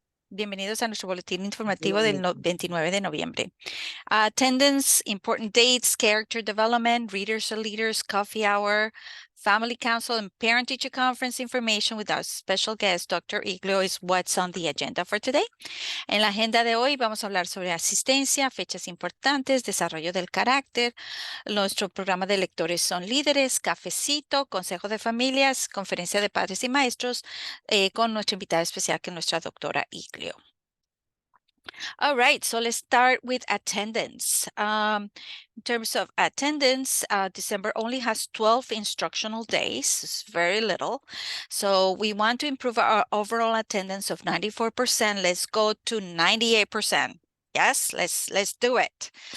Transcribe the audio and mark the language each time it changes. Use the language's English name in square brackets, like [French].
[Spanish] Bienvenidos a nuestro boletín informativo del 29 de noviembre. [English] Attendance, important dates, character development, readers or leaders, coffee hour, family council, and parent-teacher conference information with our special guest, Dr. Iglio, is what's on the agenda for today. [Spanish] En la agenda de hoy vamos a hablar sobre asistencia, fechas importantes, desarrollo del carácter. Nuestro programa de lectores son líderes, cafecito, consejo de familias, conferencia de padres y maestros con nuestra invitada especial que es nuestra doctora Iglio. [English] All right, so let's start with attendance. In terms of attendance, December only has 12 instructional days. It's very little. So we want to improve our overall attendance of 94%. Let's go to 98%. Yes, let's do it.